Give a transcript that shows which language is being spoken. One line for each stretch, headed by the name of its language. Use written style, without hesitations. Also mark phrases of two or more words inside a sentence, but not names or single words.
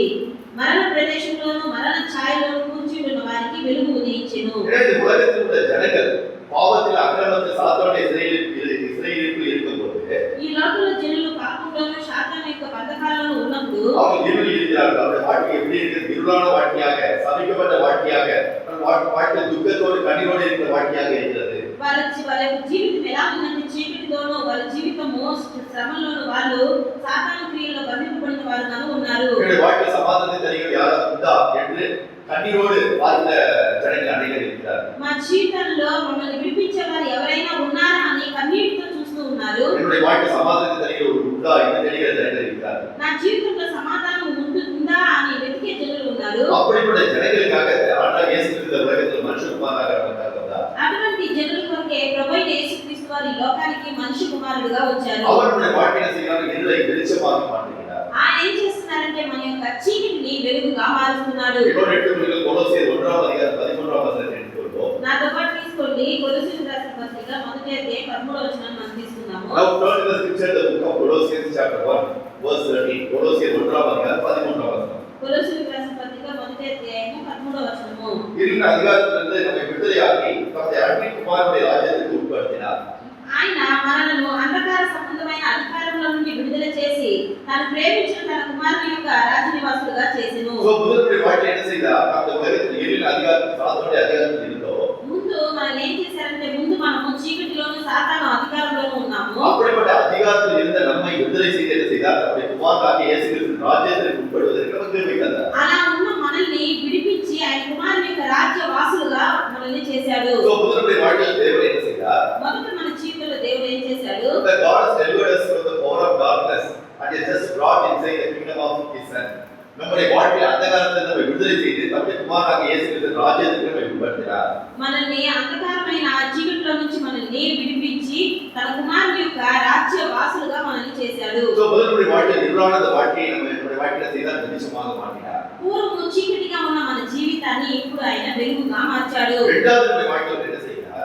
Telugu: మరణ ప్రదేశంలోను మరణ ఛాయలోను కూర్చుని ఉన్న వారికి వెలుగు ఉదయించెను.
Tamil: இந்த உலகத்தில் உள்ள ஜனங்கள் பாவத்தில் அக்கிரமத்தில் சாத்தானுடைய இஸ்ரவேலுக்குள் இருக்கும்போது
Telugu: ఈ లోకంలో జనులు పాపంలోను సాతాను యొక్క బంధకాలలో ఉన్నప్పుడు
Tamil: அவர்கள் இருளில் இருக்கிறார்கள். அவருடைய வாழ்க்கை எப்படி இருக்கிறது? இருளான வாழ்க்கையாக, சபிக்கப்பட்ட வாழ்க்கையாக, வாழ்க்கை துக்கத்தோடு கண்ணீரோடு இருக்கிற வாழ்க்கையாக இருக்கிறது.
Telugu: వాళ్ళ జీవితం ఎలా ఉందంటే చీకటితోనూ వాళ్ళ జీవితము శ్రమలోను వాళ్ళు సాతాను క్రియల్లో బంధింపబడిన వారుగాను ఉన్నారు.
Tamil: என்னுடைய வாழ்க்கை சமாதானத்தை தருகிற யாராவது உண்டா என்று கண்ணீரோடு வாழ்ந்த ஜனங்கள் அநேகர் இருக்கிறார்கள்.
Telugu: మా జీవితంలో మమ్మల్ని విడిపించే వారు ఎవరైనా ఉన్నారా అని కన్నీటితో చూస్తూ ఉన్నారు.
Tamil: என்னுடைய வாழ்க்கை சமாதானத்தை தருகிற ஒரு உண்டா என்று தெரிகிற ஜனங்கள் இருக்கிறார்கள்.
Telugu: నా జీవితంలో సమాధానం ఉందా అని వెతికే జనులు ఉన్నారు.
Tamil: அப்படிப்பட்ட ஜனங்களுக்காக ஆண்டவர் இயேசு கிறிஸ்து உலகத்தில் மனுஷகுமாரனாக வந்தார்.
Telugu: అటువంటి జనుల కొరకే ప్రభువైన యేసుక్రీస్తు వారు ఈ లోకానికి మనిషి కుమారుడుగా వచ్చారు.
Tamil: அவருடைய வாழ்க்கையை செய்கிறார், இருளை வெளிச்சமாக மாற்றுகிறார்.
Telugu: ఆయన ఏం చేస్తున్నారంటే మన యొక్క చీకటిని వెలుగుగా మారుస్తున్నాడు.
Tamil: இன்னொரு எடுத்துக்கொள்ளுங்கள், கொலோசியர் 1:13 எடுத்துக்கொள்வோம்.
Telugu: నాతో పాటు తీసుకోండి, కొలొస్సీయులకు రాసిన పత్రిక 1:13 మనం తీసుకుందాము.
English: Now turn to the scripture, the book of Colossians chapter 1 verse 13.
Tamil: கொலோசியர் 1:13.
Telugu: కొలొస్సీయులకు రాసిన పత్రిక 1:13
Tamil: இருளின் அதிகாரத்திலிருந்து நம்மை விடுதலையாக்கி தம்முடைய அன்பின் குமாரனுடைய ராஜ்யத்திற்கு உட்படுத்தினார்.
Telugu: ఆయన మనలను అంధకార సంబంధమైన అధికారంలో నుండి విడుదల చేసి తను ప్రేమించిన తన కుమారుని యొక్క రాజనివాసులుగా చేసెను.
Tamil: సో முதலுடைய வாழ்க்கை என்ன செய்தார்? அந்த உலகத்தில் இருளின் அதிகாரத்தில் சாத்தானுடைய அதிகாரத்தில் இருந்தோம்.
Telugu: ముందు మనం ఏం చేశారంటే ముందు మనము చీకటిలోను సాతాను అధికారంలోను ఉన్నాము.
Tamil: அப்படிப்பட்ட அதிகாரத்தில் இருந்த நம்மை விடுதலை செய்து என்ன செய்தார்? நம்முடைய குமாரனாகிய இயேசு கிறிஸ்துவின் ராஜ்யத்திற்கு உட்படுவதற்கு நமக்கு கிருபை தந்தார்.
Telugu: అలా ఉన్న మనల్ని విడిపించి ఆయన కుమారుని యొక్క రాజ్య వాసులుగా మనల్ని చేశాడు.
Tamil: సో முதலுடைய வாழ்க்கையில் தேவன் என்ன செய்தார்?
Telugu: మొదట మన జీవితంలో దేవుడు ఏం చేశాడు?
English: That God has delivered us from the power of darkness and has just brought inside the kingdom of his son.
Tamil: நம்முடைய வாழ்க்கையில் அந்தகாரத்தை நம்மை விடுதலை செய்து நம்முடைய குமாரனாகிய இயேசு கிறிஸ்துவின் ராஜ்யத்திற்கு நம்மை உட்படுத்தினார்.
Telugu: మనల్ని అంధకారమైన చీకటిలో నుంచి మనల్ని విడిపించి తన కుమారుని యొక్క రాజ్య వాసులుగా మనల్ని చేశాడు.
Tamil: సో முதலுடைய வாழ்க்கையில் இருளான வாழ்க்கையை நம்முடைய வாழ்க்கையில செய்தார், வெளிச்சமாக மாற்றினார்.
Telugu: పూర్వము చీకటిగా ఉన్న మన జీవితాన్ని ఇప్పుడు ఆయన వెలుగుగా మార్చాడు.
Tamil: இரண்டாவது நம்முடைய வாழ்க்கையில் என்ன செய்கிறார்?